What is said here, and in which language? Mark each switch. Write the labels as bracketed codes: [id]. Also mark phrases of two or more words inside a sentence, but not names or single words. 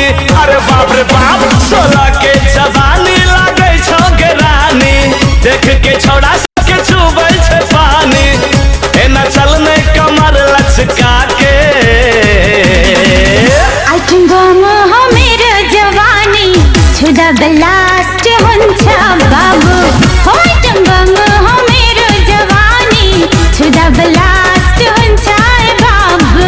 [mai] अरे बाप रे बाप, 16 के जवानी लागे छो के रानी, देख के छोड़ा सबके चुबै छे पानी। एना चलने कमर लचका के [ne] आइटम बम हो मेरो जवानी, छुदा ब्लास्ट हुन्छ बाबु। हो आइटम बम हो मेरो जवानी, छुदा ब्लास्ट हुन्छ बाबु।